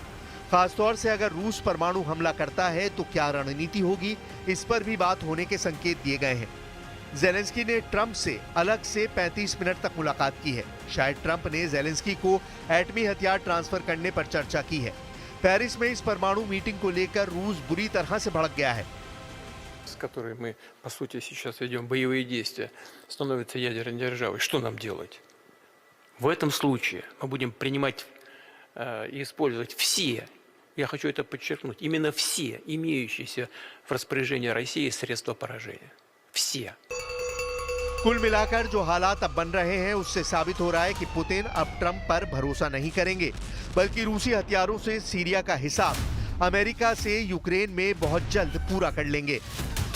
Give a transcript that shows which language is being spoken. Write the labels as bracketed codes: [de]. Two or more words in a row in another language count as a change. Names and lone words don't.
[hi] खासतौर से अगर रूस परमाणु हमला करता है तो क्या रणनीति होगी, इस पर भी बात होने के संकेत दिए गए हैं। ज़ेलेंस्की ने ट्रंप से अलग से 35 मिनट तक मुलाकात की है। शायद ट्रंप ने ज़ेलेंस्की को एटमी हथियार ट्रांसफर करने पर चर्चा की है। पेरिस में इस परमाणु मीटिंग को लेकर रूस बुरी तरह से भड़क गया है। [ru] с которой мы, по сути, сейчас ведем боевые действия, становится ядерной державой, что нам делать? В этом случае мы будем принимать и использовать все, я хочу это подчеркнуть, именно все имеющиеся в распоряжении России средства поражения. Все. [hi] कुल मिलाकर जो हालात अब बन रहे हैं उससे साबित हो रहा है कि पुतिन अब ट्रंप पर भरोसा नहीं करेंगे, बल्कि रूसी हथियारों से सीरिया का हिसाब अमेरिका से यूक्रेन में बहुत जल्द पूरा कर लेंगे।